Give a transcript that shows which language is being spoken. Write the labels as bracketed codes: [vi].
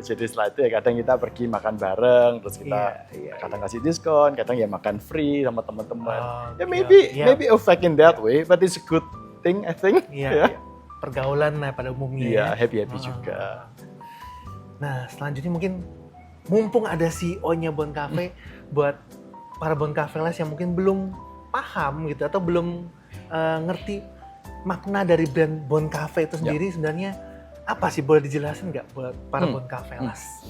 [id] Jadi setelah itu ya kadang kita pergi makan bareng, terus kita Iya. kadang kasih diskon, kadang ya makan free sama teman-teman. Oh, Ya iya. [en] maybe affect in that way, but it's a good thing I think. [id] Iya, iya. Pergaulan lah pada umumnya. happy juga. Nah, selanjutnya mungkin mumpung ada CEO-nya Bon Cafe, buat para Bon Cafelas yang mungkin belum paham gitu atau belum ngerti makna dari brand Bon Cafe itu sendiri, sebenarnya apa sih, boleh dijelasin nggak buat para Bon Cafelas?